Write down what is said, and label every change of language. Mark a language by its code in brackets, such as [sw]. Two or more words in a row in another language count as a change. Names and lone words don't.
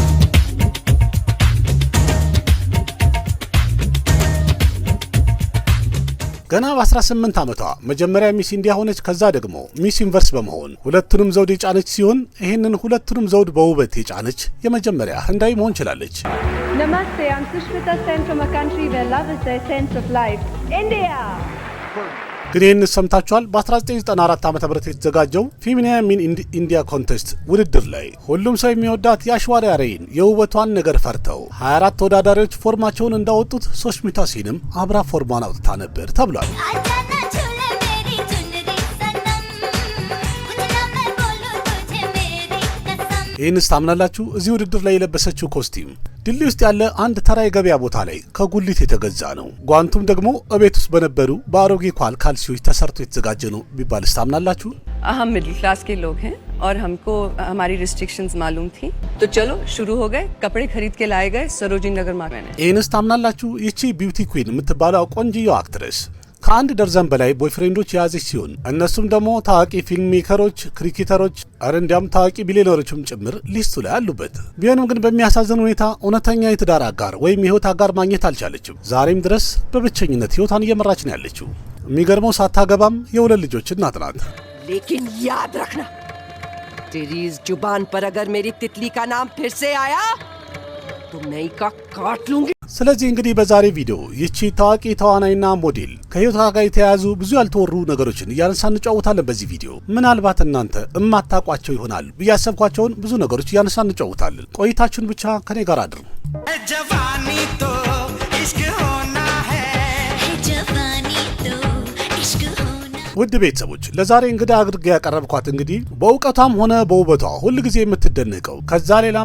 [am] ገና በ18 ዓመቷ መጀመሪያ ሚስ ኢንዲያ ሆነች። ከዛ ደግሞ ሚስ ዩኒቨርስ በመሆን ሁለቱንም ዘውድ የጫነች ሲሆን ይህንን ሁለቱንም ዘውድ በውበት የጫነች የመጀመሪያ ህንዳዊ መሆን ችላለች። [en] Namaste, I'm Sushmita Sen from a country where love is the essence of life, India. [am] ግን ይህን ሰምታችኋል። በ1994 ዓ.ም የተዘጋጀው ፌሚኒና ሚን ኢንዲያ ኮንቴስት ውድድር ላይ ሁሉም ሰው የሚወዳት የአሽዋሪያ ሬይን የውበቷን ነገር ፈርተው 24 ተወዳዳሪዎች ፎርማቸውን እንዳወጡት ሱሽሚታ ሴንም አብራ ፎርሟን አውጥታ ነበር ተብሏል። ይህንስ ታምናላችሁ? እዚህ ውድድር ላይ የለበሰችው ኮስቲም ድልድይ ውስጥ ያለ አንድ ተራ የገበያ ቦታ ላይ ከጉሊት የተገዛ ነው። ጓንቱም ደግሞ እቤት ውስጥ በነበሩ በአሮጌ ካልሲዎች ተሰርቶ የተዘጋጀ ነው ቢባልስ ታምናላችሁ? [hi] हम [en] middle class [hi] के लोग हैं और हमको हमारी रिस्ट्रिक्शंस मालूम थी तो चलो शुरू हो गए कपड़े खरीद के लाए गए सरोजिनी नगर मार्केट में। [am] ይህንስ ታምናላችሁ? ይቺ ቢዩቲ ኩዊን የምትባለው ቆንጆ አክትረስ ከአንድ ደርዘን በላይ ቦይፍሬንዶች የያዘች ሲሆን እነሱም ደግሞ ታዋቂ ፊልም ሜከሮች፣ ክሪኬተሮች፣ እንዲያውም ታዋቂ ቢሊዮነሮችም ጭምር ሊስቱ ላይ አሉበት። ቢሆንም ግን በሚያሳዝን ሁኔታ እውነተኛ የትዳር አጋር ወይም የህይወት አጋር ማግኘት አልቻለችም። ዛሬም ድረስ በብቸኝነት ህይወቷን እየመራች ነው ያለችው። የሚገርመው ሳታገባም የሁለት ልጆች እናት ናት። [hi] लेकिन याद रखना तेरी इस जुबान पर अगर मेरी तितली का नाम फिर से आया तो मैं का काट लूंगी። [am] ስለዚህ እንግዲህ በዛሬ ቪዲዮ ይቺ ታዋቂ ተዋናይና ሞዴል ከህይወቷ ጋር የተያያዙ ብዙ ያልተወሩ ነገሮችን እያነሳን እንጫወታለን። በዚህ ቪዲዮ ምናልባት እናንተ እማታቋቸው ይሆናል ብያሰብኳቸውን ብዙ ነገሮች እያነሳን እንጫወታለን። ቆይታችሁን ብቻ ከኔ ጋር አድሩ። ውድ ቤተሰቦች ለዛሬ እንግዳ አድርጌ ያቀረብኳት እንግዲህ በእውቀቷም ሆነ በውበቷ ሁሉ ጊዜ የምትደነቀው ከዛ ሌላም